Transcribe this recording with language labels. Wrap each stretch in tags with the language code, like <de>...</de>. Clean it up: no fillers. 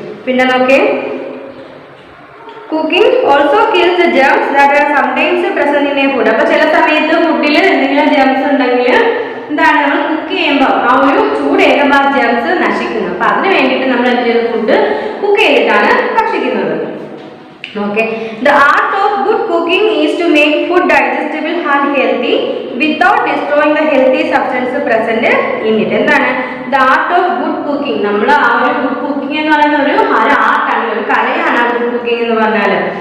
<ml>പിന്നെ നോക്കേ,</ml> <en>Cooking also kills the germs that are sometimes present in a food.</en> <ml>അപ്പൊ ചില സമയത്ത് ഫുഡിൽ എന്തെങ്കിലും ജേംസ് ഉണ്ടെങ്കിൽ എന്താണ് നമ്മൾ കുക്ക് ചെയ്യുമ്പോൾ ആ ഒരു ചൂടേകുമ്പോൾ ആ ജേംസ് നശിക്കുന്നു. അപ്പൊ അതിന് വേണ്ടിയിട്ട് നമ്മൾ എന്ത് ചെയ്യുന്നത്, ഫുഡ് കുക്ക് ചെയ്തിട്ടാണ് ഭക്ഷിക്കുന്നത്.</ml> <en>Okay, the art of good cooking is to make food digestible and healthy without destroying the healthy substance present in it.</en> <ml>എന്താണ്</ml> <en>the art of good cooking?</en> <ml>നമ്മൾ ആ ഒരു good cooking എന്ന് പറയുന്ന ഒരു ആർട്ടാണ്, ഒരു കലയാണ് ആ good cooking എന്ന് പറഞ്ഞാൽ.</ml>